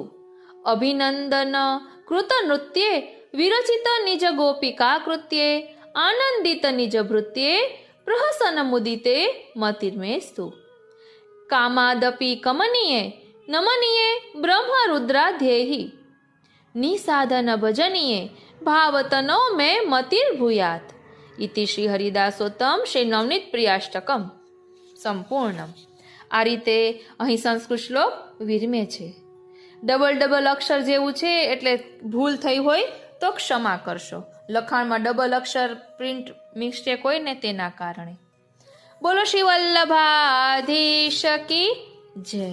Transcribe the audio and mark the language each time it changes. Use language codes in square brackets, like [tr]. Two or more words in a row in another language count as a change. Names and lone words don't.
[sa] अभिनंदन कृत नृत्ये विरचित निज गोपिका कृत्ये आनंदित निज भृत्ये प्रहसन मुदिते मतिर्मेस्तु कामादपि कमनीये नमनीये ब्रह्म रुद्राध्येहि निसाधन भजनीये भावतनो में मतिर्भूयात् इति श्री हरिदासोत्तम श्री नवनीत प्रियाष्टकम સંપૂર્ણ. [gu] આ રીતે અહીં સંસ્કૃત શ્લોક વિરમે છે. ડબલ અક્ષર જેવું છે એટલે ભૂલ થઈ હોય તો ક્ષમા કરશો. લખાણમાં ડબલ અક્ષર પ્રિન્ટ મિસ્ટેક હોય ને તેના કારણે. બોલો શ્રી વલ્લભાધીશ [hi] की जय.